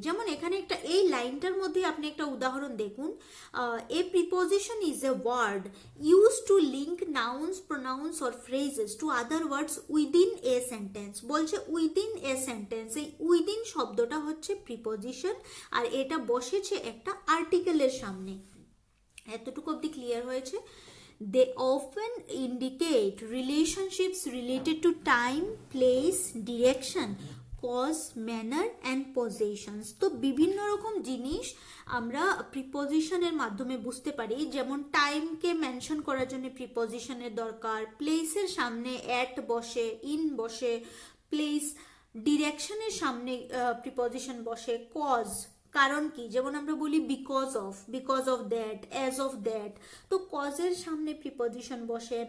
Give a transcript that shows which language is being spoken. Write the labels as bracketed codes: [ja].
[bn] যেমন এখানে একটা এই লাইনটার মধ্যে আপনি একটা উদাহরণ দেখুন, [en] A preposition is a word use to link nouns, pronouns or phrases to other words within a sentence. [bn] বলছে [en] within a sentence, [bn] এই উইদিন শব্দটা হচ্ছে প্রিপজিশন, আর এটা বসেছে একটা আর্টিকেলের সামনে। এতটুকু অবধি ক্লিয়ার হয়েছে? [en] They often indicate relationships related to time, place, direction, cause, manner and possessions. [bn] তো বিভিন্ন রকম জিনিস আমরা প্রিপজিশনের মাধ্যমে বুঝতে পারি। যেমন টাইমকে মেনশন করার জন্য প্রিপজিশনের দরকার, প্লেসের সামনে অ্যাট বসে, ইন বসে, প্লেস, ডিরেকশনের সামনে প্রিপজিশন বসে, কজ কারণ কি, যেমন আমরা বলি [en] because of that, as of that, [bn] তো কজের সামনে প্রিপজিশন বসে।